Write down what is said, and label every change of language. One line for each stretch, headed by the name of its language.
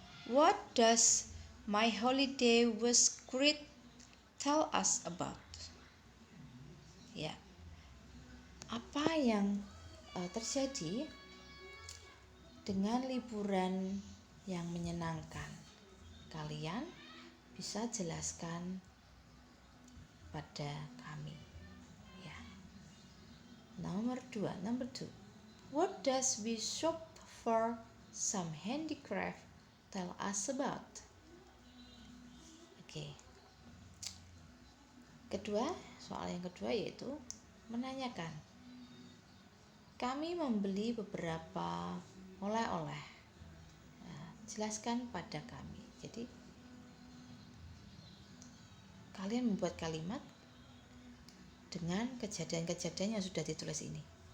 English: What does my holiday was great tell us about?
Indonesian: Ya, apa yang terjadi dengan liburan yang menyenangkan? Kalian bisa jelaskan pada kami.
English: Ya. Number 2. What does we shop for some handicraft tell us about? Oke.
Indonesian: Soal yang kedua yaitu menanyakan. Kami membeli beberapa oleh-oleh. Nah, jelaskan pada kami. Jadi kalian membuat kalimat dengan kejadian-kejadian yang sudah ditulis ini.